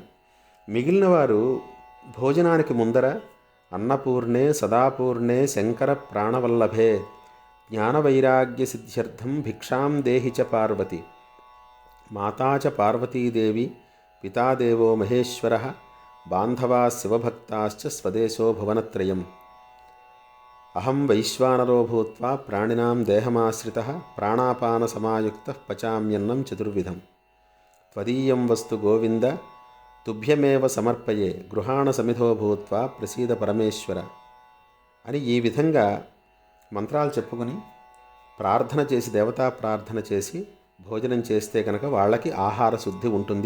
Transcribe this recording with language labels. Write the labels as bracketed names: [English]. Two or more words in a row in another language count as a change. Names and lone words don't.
[Telugu] మిగిలిన వారు భోజనానికి ముందర [Sanskrit] అన్నపూర్ణే సదాపూర్ణే శంకర ప్రాణవల్లభే జ్ఞానవైరాగ్య సిద్ధ్యర్థం భిక్షాం దేహి చ పార్వతి మాతా చ పార్వతీదేవి పితాదేవో మహేశ్వర బాంధవా శివభక్తాశ్చ స్వదేశో భువనత్రయం అహం వైశ్వానరో భూత్వా ప్రాణినాం దేహమాశ్రితః ప్రాణాపాన సమాయుక్తః పచామ్యన్నం చతుర్విధం త్వదీయం వస్తు గోవింద తుభ్యమేవ సమర్పయే గృహాణ సమిధో భూత్వా ప్రసీద పరమేశ్వర [Telugu] అని ఈ విధంగా మంత్రాలు చెప్పుకొని ప్రార్థన చేసి, దేవతా ప్రార్థన చేసి భోజనం చేస్తే కనుక వాళ్ళకి ఆహార శుద్ధి ఉంటుంది.